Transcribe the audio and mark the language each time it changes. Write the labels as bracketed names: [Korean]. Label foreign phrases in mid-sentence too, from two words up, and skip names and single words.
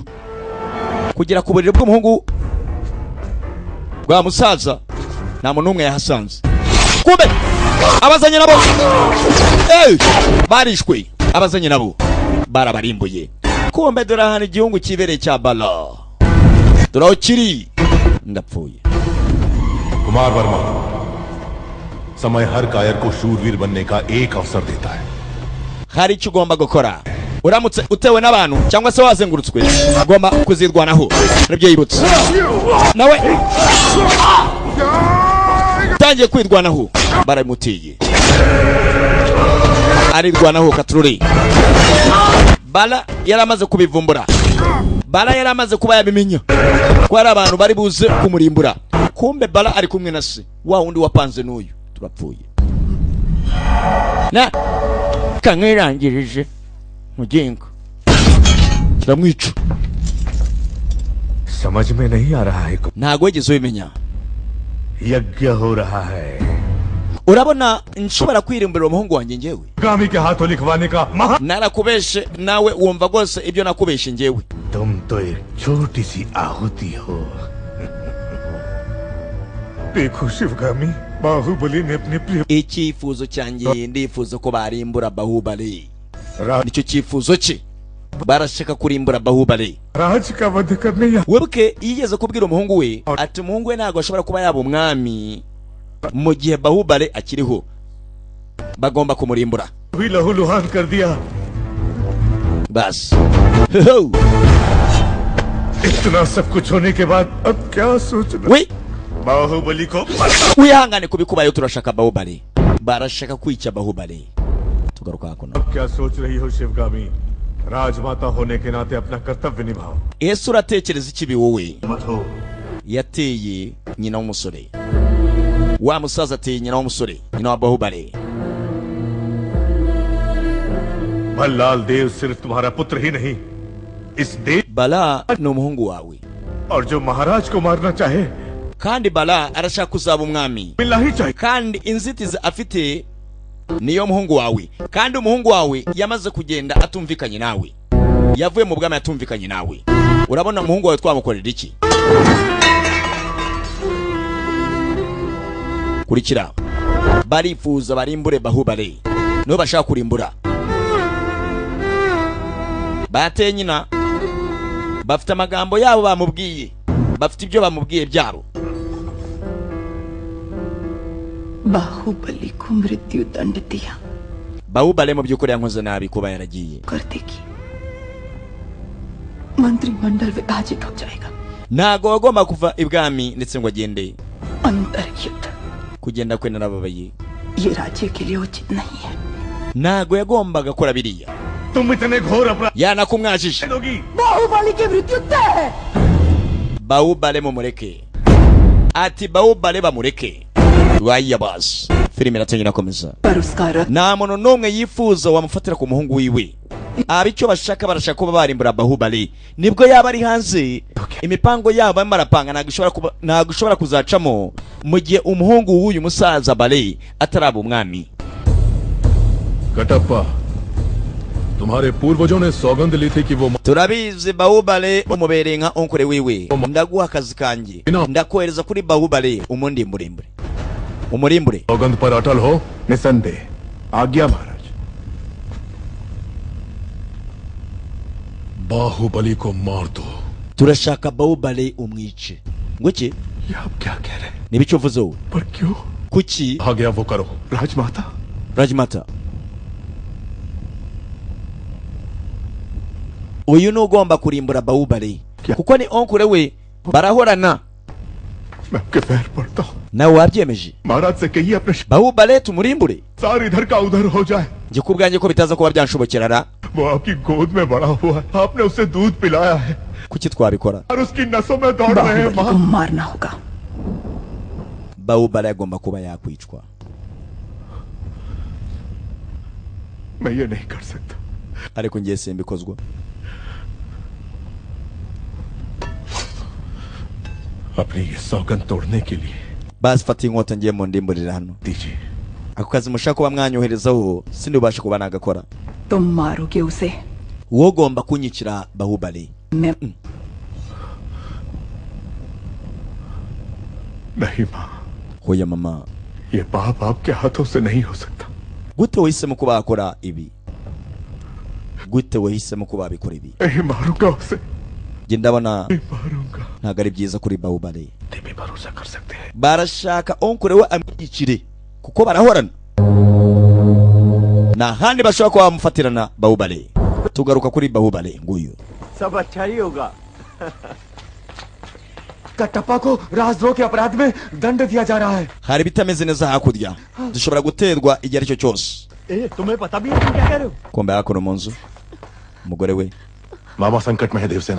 [Kinyarwanda] Kugira ku buriri bw'umuhungu bwa musaza nta muntu umwe yahasanze. Kumbe abazanye nabo barishwe. Abazanye nabo barabarimbuye. Kumbe dore hano igihungu kibereye cya Bala. Dore kiri ndapfuye. [Hindi] कुमार वर्मा, समय हर कायर को शूरवीर बनने का एक अवसर देता है. [Kinyarwanda] Hari icyo ugomba gukora. Uramutse utewe n'abantu cyangwa se wazengurutswe, ugomba kuzirwanaho. Nibyo yibutse. Nawe tangiye kwirwanaho. Baramutiye. Arirwanaho katururi. Bala yaramaze kubivumbura. Bala yaramaze kuba yabimenya. Ko ari abantu bari buze kumurimbura. Kumbe Bala ari kumwe na se. Wa wundi wapanze n'uyu. Turapfuye. na kamwirangirije mugenga kiramwica. [Hindi] समझ में नहीं आ रहा है [Kinyarwanda] ntago wigeze ubimenya. [Hindi] यज्ञ हो रहा है. [Kinyarwanda] urabona nshobora kwirimbura umuhungu wanjye njyewe. [Hindi] गामी के हाथों लिखवाने का [Kinyarwanda] narakubeshe nawe wumva rwose ibyo nakubeshe njyewe. [Hindi] तुम तो एक छोटी सी आहुति हो. देखो शिवगामी, बाहुबली ने अपने प्रिय [Kinyarwanda] icyifuzo cyanjye ndifuza ko barimbura Bahubali. nicyo cyifuzo cye. barashaka kurimbura Bahubali. [Hindi] राज का वध करने [Kinyarwanda] webwe yigeze kubwira umuhungu we ati umuhungu we ntabwo ashobora kuba yaba umwami mu gihe Bahubali akiriho. bagomba kumurimbura. [Hindi] भी लहूलुहान कर दिया. bas इतना सब कुछ होने के बाद अब क्या सोचना. [Kinyarwanda] we [Hindi] बाहुबली को [Kinyarwanda] wihangane kubikubayo turashaka Bahubali. barashaka kwica Bahubali. tugaruka hakuno. [Hindi] क्या सोच रही हो शिवगामी? राजमाता होने के नाते अपना कर्तव्य निभाओ. [Kinyarwanda] ese uratekereza ikibi wowe? yateye nyina w'umusore. wa musaza ateye nyina w'umusore, nyina wa Bahubali. [Hindi] भल्लाल देव सिर्फ तुम्हारा पुत्र ही नहीं, इस देव [Kinyarwanda] Bala ni umuhungu wawe, [Hindi] और जो महाराज को मारना चाहे [Kinyarwanda] kandi Bala arashaka kuzaba umwami, [Hindi] मिलना ही चाहिए. [Kinyarwanda] kandi inzitizi afite niyo muhungu wawe, kandi umuhungu wawe yamaze kugenda atumvikanye nawe, yavuye mu bwami atumvikanye nawe. urabona umuhungu wawe twamukorera iki? kurikira. barifuza barimbure Bahubali, nibo bashaka kurimbura. bateye nyina, bafite amagambo yabo bamubwiye, bafite ibyo bamubwiye byabo. [Hindi] बाहुबली को मृत्यु दंड दिया [Kinyarwanda] Bahubali mu by'ukuri yankoze nabi kuba yaragiye. [Hindi] कर देगी. मंत्रिमंडल विभाजित हो जाएगा. [Kinyarwanda] ntago wagomba kuva ibwami ndetse ngo agende. [Hindi] अंतर्युद्ध. [Kinyarwanda] kugenda kwe narababaye. [Hindi] ये राज्य के लिए उचित नहीं है. [Kinyarwanda] ntago yagombaga gukora biriya. [Hindi] तुम इतने घोर अपराध [Kinyarwanda] yanakumwajije. [Hindi] बाहुबली की मृत्यु तय है. [Kinyarwanda] Bahubali mumureke. ati Bahubali bamureke. Waya bas. filime iratangira inakomeza. [Hindi] पर उसका रथ [Kinyarwanda] nta muntu n'umwe yifuza wamufatira ku muhungu wiwe. abicyo bashaka barashaka kuba barimbura Bahubali. nibwo yaba ari hanze, imipango yabo marapanga ntago ishobora kuzacamo mu gihe umuhungu w'uyu musaza Bali ataraba umwami. [Hindi] कटप्पा, तुम्हारे पूर्वजों ने सौगंध ली थी कि वो [Kinyarwanda] turabizi Bahubali umubereye nka onkure wiwe. ndaguha akazi kanjye, ndakohereza kuri Bahubali umurimbure. [Hindi] सौगंध पर अटल हो. निसंदेह. आज्ञा महाराज. बाहुबली को मार दो. [Kinyarwanda] turashaka Bahubali umwice. nguki [Hindi] ये आप क्या कह रहे हैं? [Kinyarwanda] nibico uvuze wowe? [Hindi] पर क्यों? [Kinyarwanda] kuki [Hindi] कहा गया वो करो. राजमाता. [Kinyarwanda] Rajmata, uyu ni ugomba kurimbura Bahubali kuko ni onkure we, barahorana. [Hindi] मैं आपके पैर पड़ता हूँ. [Kinyarwanda] nawe wabyemeje. [Hindi] महाराज से कहिए अपने [Kinyarwanda] Bahubali tumurimbure. [Hindi] सार इधर का उधर हो जाए. [Kinyarwanda] njye kubwanjye ko bitaza kuba byanshobokera. [Hindi] वो आपकी गोद में बड़ा हुआ है. आपने उसे दूध पिलाया है [Kinyarwanda] kuki twabikora? [Hindi] और उसकी नसों में दौड़ रहे हैं. बाहुबली को मारना होगा. [Kinyarwanda] Bahubali agomba kuba yakwicwa. [Hindi] मैं ये नहीं कर सकता. [Kinyarwanda] ariko ngiye simbikozwa. [Hindi] अपनी ये सौगंध तोड़ने के लिए [Kinyarwanda] basi fata inkota ngiye mu ndimburira hano. [Hindi] दीजिए. [Kinyarwanda] ako kazi mushaka kuba mwanyoherezaho sindubashe kuba nagakora. [Hindi] तुम मारोगे उसे. [Kinyarwanda] wowe ugomba kunyicira Bahubali. [Hindi] मैं नहीं माँ, [Kinyarwanda] hoya mama, [Hindi] ये पाप आपके हाथों से नहीं हो सकता. [Kinyarwanda] gute wahisemo kuba wakora ibi? gute wahisemo kuba wabikora ibi? [Hindi] नहीं मारूंगा उसे. [Kinyarwanda] njye ndabona [Hindi] नहीं मारूंगा. [Kinyarwanda] ntabwo ari byiza kuri Bahubali. ते भी भरोसा कर सकते हैं. barashaka onkure we amwicire kuko barahorana. nta handi bashobora kuba bamufatirana Bahubali. tugaruka kuri Bahubali nguyu. [Hindi] सब अच्छा ही होगा. कटप्पा को राजद्रोह के अपराध में दंड दिया जा रहा है. [Kinyarwanda] hari ibitameze neza hakurya, dushobora guterwa igihe aricyo cyose. [Hindi] तुम्हें पता भी है तुम क्या कह रहे हो? [Kinyarwanda] kombe hakuno mu nzu umugore we. [Hindi] मामा संकट में है देवसेना.